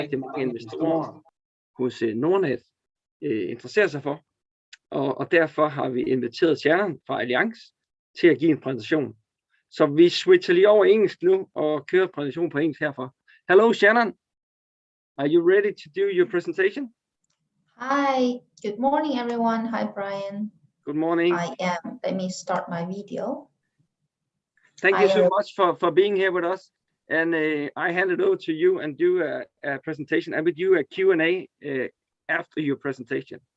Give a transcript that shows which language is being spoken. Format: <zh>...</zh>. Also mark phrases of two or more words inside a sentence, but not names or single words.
<da>rigtig mange investorer hos Nordnet interesserer sig for. Og derfor har vi inviteret Shannon fra Alliance til at give en præsentation. Så vi switcher lige over engelsk nu og kører præsentation på engelsk herfra.</da> <en>Hello Shannon, are you ready to do your presentation? Hi, good morning everyone. Hi Brian. Good morning. I am. Let me start my video. Thank you so much for being here with us. And I hand it over to you and do a presentation and we do a Q&A after your presentation.</en>